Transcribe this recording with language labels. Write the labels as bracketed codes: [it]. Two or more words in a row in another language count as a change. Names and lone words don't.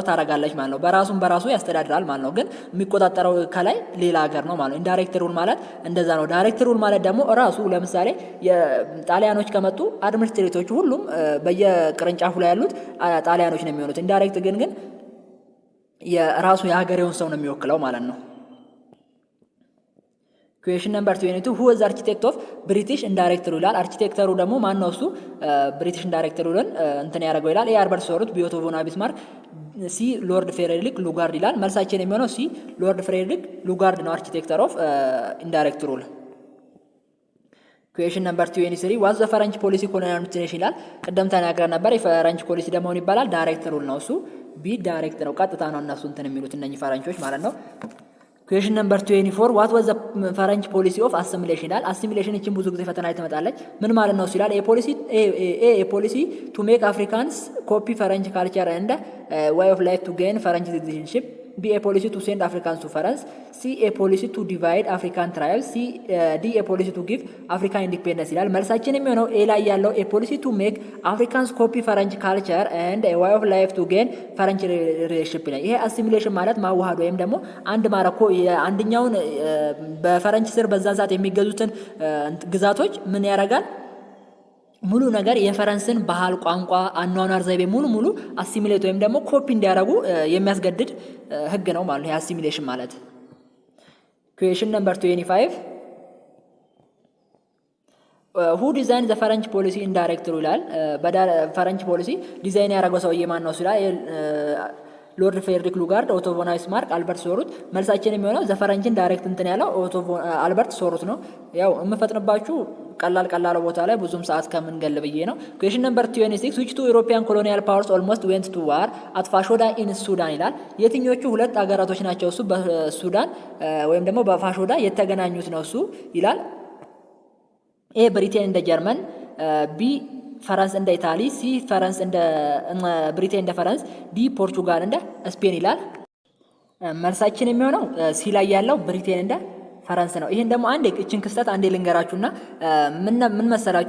[am] ታረጋለች ማለት ነው። በራሱ ያስተዳድራል ማለት ነው። ግን የሚቆጣጠረው ከላይ ሌላ ሀገር ነው ማለት ነው። [en] indirect rule [am] ማለት እንደዛ ነው። [en] direct rule [am] ማለት ደግሞ ራሱ ለምሳሌ የጣሊያኖች ከመጡ አድሚኒስትሬቶቹ ሁሉም በየቅርንጫፉ ላይ ያሉት ጣሊያኖች ነው የሚሆኑት። ኢንዳይሬክት ግን የራሱ የሀገሬውን ሰው ነው የሚወክለው ማለት ነው። [en] question number 22 who was the architect of British indirect rule [am] ይላል። አርኪቴክተሩ ደግሞ ማን ነው? እሱ [en] British indirect rule [am] እንትን ያደረገው ይላል። ኤ አልበርት ሶሩት፣ ቢ ኦቶ ቮን ቢስማርክ፣ ሲ ሎርድ ፍሬድሪክ ሉጋርድ ይላል። መልሳችን የሚሆነው ሲ ሎርድ ፍሬድሪክ ሉጋርድ ነው [en] architect of indirect rule። question number 23 was the French policy colonial administration [am] ይላል። ቅደም ተናግረን ነበር። [en] French policy [am] ደግሞ ምን ይባላል? [en] direct rule [am] ነው። እሱ [en] B direct [am] ነው፣ ቀጥታ ነው እነሱ እንትን የሚሉት እነኚህ ፈረንቾች ማለት ነው። [en] question number 24 what was the French policy of assimilation [am] ይላል። አሲሚሌሽን እቺን ብዙ ጊዜ ፈተና ላይ ትመጣለች። ምን ማለት ነው ሲላል [en] a policy to make Africans copy French culture and way of life to gain French citizenship, B a policy to send Africans to France, C a policy to divide African tribes, D a policy to give African independence [am] ይላል። መልሳችን የሚሆነው ኤ ላይ ያለው [en] a policy to make Africans copy French culture and a way of life to gain French relationship [am] ይላል። ይሄ አሲሚሌሽን ማለት ማዋሃድ ወይም ደግሞ አንድ ማረኮ አንደኛውን በፈረንች ስር በዛ ሰዓት የሚገዙትን ግዛቶች ምን ያደርጋል? ሙሉ ነገር የፈረንስን ባህል፣ ቋንቋ፣ አኗኗር ዘይቤ ሙሉ አሲሚሌት ወይም ደግሞ ኮፒ እንዲያደርጉ የሚያስገድድ ህግ ነው ማለት ነው የአሲሚሌሽን ማለት። [en] question number 25 who designed the French policy indirect rule [am] ይላል። [en] French policy [am] ዲዛይን ያደረገው ሰውዬ ማን ነው ሲላል ሎርድ ፍሬድሪክ ሉጋርድ፣ ኦቶ ቮን ቢስማርክ፣ አልበርት ሶሩት። መልሳችን የሚሆነው ዘፈረንጅን ዳይሬክት እንትን ያለው አልበርት ሶሩት ነው። ያው የምፈጥንባችሁ ቀላል ቦታ ላይ ብዙም ሰዓት ከምንገል ብዬ ነው። [en] question number 26 which two European colonial powers almost went to war at [am] ፋሾዳ in ሱዳን ይላል። የትኞቹ ሁለት አገራቶች ናቸው እሱ በሱዳን ወይም ደግሞ በፋሾዳ የተገናኙት ነው እሱ ይላል። ኤ ብሪቴን እንደ ጀርመን፣ ቢ ፈረንስ እንደ ኢታሊ፣ ሲ ፈረንስ እንደ ብሪቴን እንደ ፈረንስ፣ ዲ ፖርቹጋል እንደ ስፔን ይላል። መልሳችን የሚሆነው ሲ ላይ ያለው ብሪቴን እንደ ፈረንስ ነው። ይሄን ደግሞ አንዴ እቺን ክስተት አንዴ ልንገራችሁና ምን መሰላችሁ?